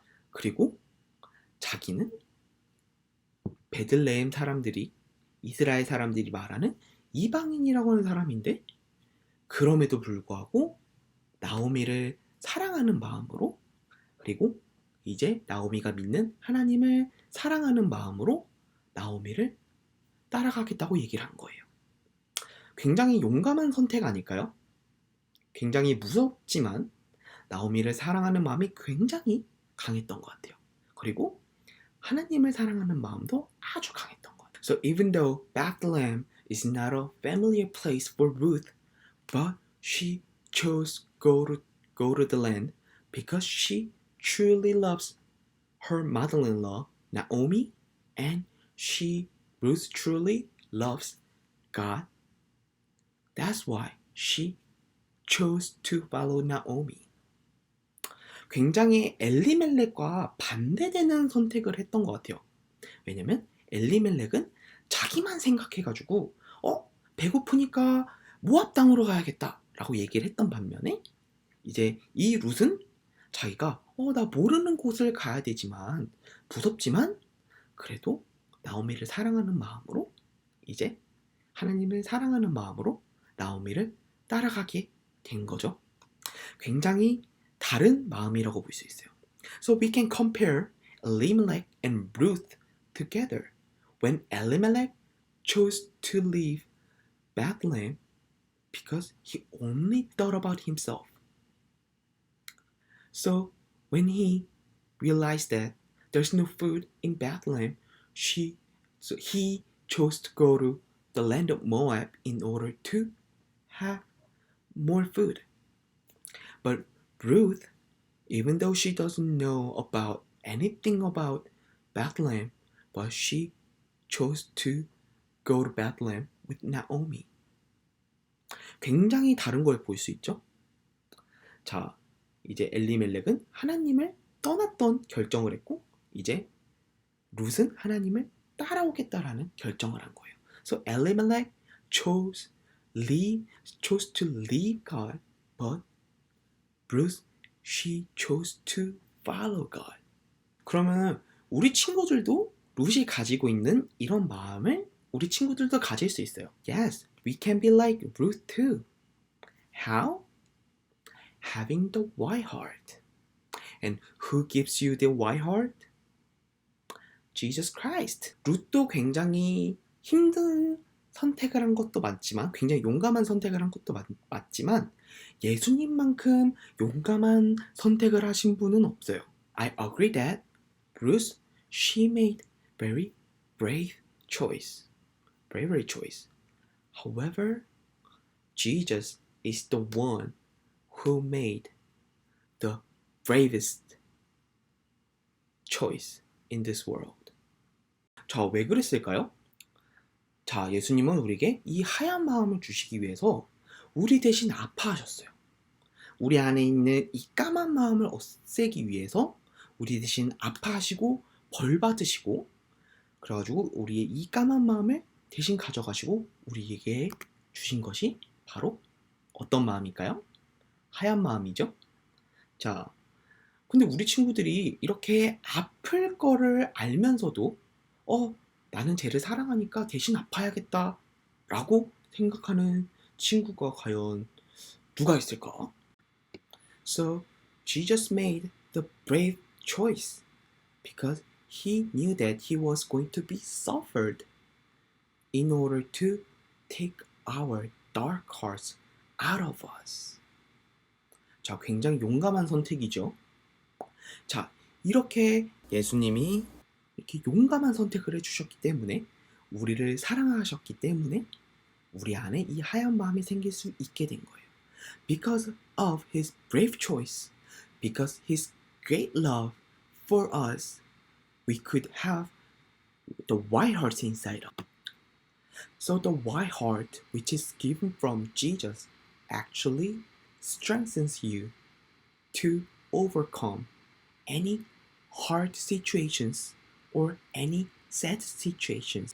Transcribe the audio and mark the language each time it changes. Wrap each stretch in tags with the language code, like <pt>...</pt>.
<ko>그리고 자기는 베들레헴 사람들이 이스라엘 사람들이 말하는 이방인이라고 하는 사람인데 그럼에도 불구하고 나오미를 사랑하는 마음으로 그리고 이제 나오미가 믿는 하나님을 사랑하는 마음으로 나오미를 따라가겠다고 얘기를 한 거예요. 굉장히 용감한 선택 아닐까요? 굉장히 무섭지만 나오미를 사랑하는 마음이 굉장히 강했던 것 같아요. 그리고 하나님을 사랑하는 마음도 아주 강했던 것 같아요.</ko> <en>So even though Bethlehem is not a familiar place for Ruth, but she chose go to the land because she truly loves her mother-in-law Naomi, and Ruth truly loves God. That's why she chose to follow Naomi.</en> <ko>굉장히 엘리멜렉과 반대되는 선택을 했던 것 같아요. 왜냐면 엘리멜렉은 자기만 생각해가지고 배고프니까 모압 땅으로 가야겠다 라고 얘기를 했던 반면에 이제 이 룻은 자기가 나 모르는 곳을 가야 되지만 무섭지만 그래도 나오미를 사랑하는 마음으로 이제 하나님을 사랑하는 마음으로 나오미를 따라가게 된 거죠. 굉장히 다른 마음이라고 볼 수 있어요.</ko> <en>So we can compare Elimelech and Ruth together. When Elimelech chose to leave Bethlehem because he only thought about himself. So when he realized that there's no food in Bethlehem, he chose to go to the land of Moab in order to have more food. But Ruth, even though she doesn't know about anything about Bethlehem, but she chose to go to Bethlehem with Naomi.</en> <ko>굉장히 다른 걸 볼 수 있죠? 자, 이제 엘리멜렉은 하나님을 떠났던 결정을 했고 이제 룻은 하나님을 따라오겠다라는 결정을 한 거예요.</ko> <en>So Elimelech chose to leave God, but Ruth, she chose to follow God.</en> <ko>그러면 우리 친구들도 룻이 가지고 있는 이런 마음을 우리 친구들도 가질 수 있어요.</ko> <en>Yes, we can be like Ruth too. How? Having the white heart. And who gives you the white heart? Jesus Christ.</en> <ko>룻도 굉장히 힘든 선택을 한 것도 맞지만 굉장히 용감한 선택을 한 것도 맞지만 예수님만큼 용감한 선택을 하신 분은 없어요.</ko> <en>I agree that Ruth, she made very bravery choice. However, Jesus is the one who made the bravest choice in this world.</en> <ko>자, 왜 그랬을까요? 자, 예수님은 우리에게 이 하얀 마음을 주시기 위해서 우리 대신 아파하셨어요. 우리 안에 있는 이 까만 마음을 없애기 위해서 우리 대신 아파하시고 벌 받으시고, 그래가지고 우리의 이 까만 마음을 대신 가져가시고 우리에게 주신 것이 바로 어떤 마음일까요? 하얀 마음이죠. 자, 근데 우리 친구들이 이렇게 아플 거를 알면서도 나는 쟤를 사랑하니까 대신 아파야겠다 라고 생각하는 친구가 과연 누가 있을까?</ko> <en>So, Jesus made the brave choice because he knew that he was going to be suffered in order to take our dark hearts out of us.</en> <ko>자, 굉장히 용감한 선택이죠. 자, 이렇게 예수님이 이렇게 용감한 선택을 해주셨기 때문에, 우리를 사랑하셨기 때문에 우리 안에 이 하얀 마음이 생길 수 있게 된 거예요.</ko> <en>Because of his brave choice, because his great love for us, we could have the white heart inside us. So the white heart, which is given from Jesus, actually strengthens you to overcome any hard situations or any sad situations.</en>